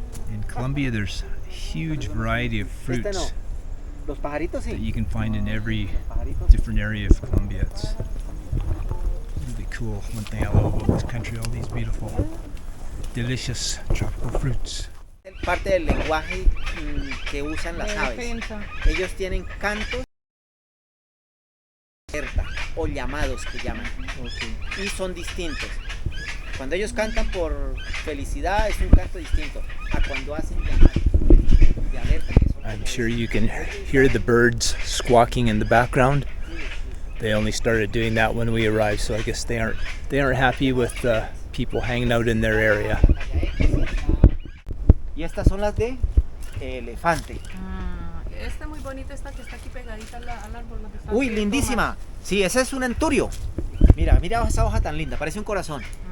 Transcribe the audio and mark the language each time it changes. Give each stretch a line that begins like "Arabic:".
English: In Colombia, there's a huge variety of fruits
Spanish: Los pajaritos
English: that
Spanish: sí.
English: you can find in every
Spanish: Pajaritos.
English: different area of Colombia. It's really cool. One thing I love about this country, all these beautiful, delicious tropical fruits.
Spanish: Parte del lenguaje que usan las aves. Ellos tienen cantos o llamados que llaman. Y son distintos. Cuando ellos cantan por felicidad es un canto distinto a cuando hacen llamados de alerta.
English: I'm sure you can hear the birds squawking in the background. They only started doing that when we arrived, so I guess they aren't happy with people hanging out in their area.
Spanish: Y estas son las de elefante. Esta es muy bonita, esta que está aquí pegadita al árbol. La que está Uy, aquí, lindísima. Sí, esa es un enturio. Mira esa hoja tan linda, parece un corazón.